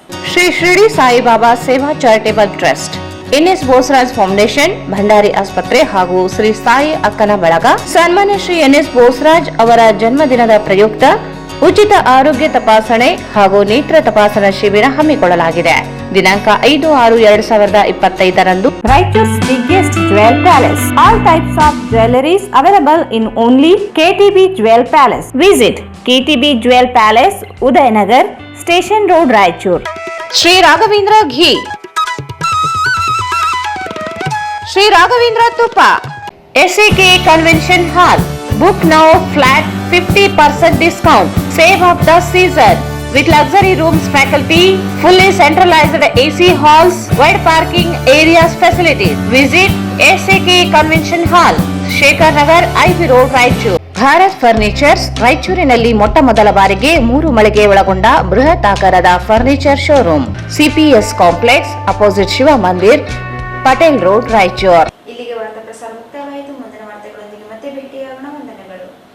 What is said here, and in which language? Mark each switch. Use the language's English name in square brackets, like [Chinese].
[Kannada] ಶ್ರೀ ಶಿರಡಿ ಸಾಯಿಬಾಬಾ ಸೇವಾ charitable trust, N S Bosaraj foundation, Bhandari ಆಸ್ಪತ್ರೆ ಹಾಗೂ ಶ್ರೀ ಸಾಯಿ ಅಕ್ಕನ ಬಳಗ. ಸನ್ಮಾನ್ಯ ಶ್ರೀ ಎನ್ಎಸ್ ಬೋಸರಾಜ್ ಅವರ ಜನ್ಮದಿನದ ಪ್ರಯುಕ್ತ ಉಚಿತ ಆರೋಗ್ಯ ತಪಾಸಣೆ ಹಾಗೂ ನೇತ್ರ ತಪಾಸಣಾ ಶಿಬಿರ ಹಮ್ಮಿಕೊಳ್ಳಲಾಗಿದೆ. ದಿನಾಂಕ 5/6/2025ರಂದು [English] Raiturs biggest jewel palace. All types of jewelries available in only KTB Jewel Palace. Visit KTB Jewel Palace, Udayanagar, Station Road, Raichur. [Kannada] Shri Raghavendra ಘೀ, ಶ್ರೀ ರಾಘವೇಂದ್ರ ತುಪ್ಪ, SAK Convention Hall. [English] Book now flat 50% discount. Save of the season with luxury rooms, faculty, fully centralized AC halls, wide parking areas facilities. Visit SAK Convention Hall, Shekhar Nagar, IB Road, Raichur. [Kannada] Bharat furnitures ರಾಯಚೂರಿನಲ್ಲಿ ಮೊಟ್ಟ ಮೊದಲ ಬಾರಿಗೆ 3 ಮಳಿಗೆ ಒಳಗೊಂಡ ಬೃಹತ್ ಆಕಾರದ furniture showroom. CPS complex opposite Shiva ಮಂದಿರ್, Patel road, Raichur. ಇಲ್ಲಿಗೆ ವಾರ್ತಾ ಪ್ರಸಾರ ಮುಕ್ತಾಯವಾಯಿತು. ಮುಂದಿನ ವಾರ್ತೆಗಳೊಂದಿಗೆ ಮತ್ತೆ ಭೇಟಿಯಾಗೋಣ. ವಂದನೆಗಳು.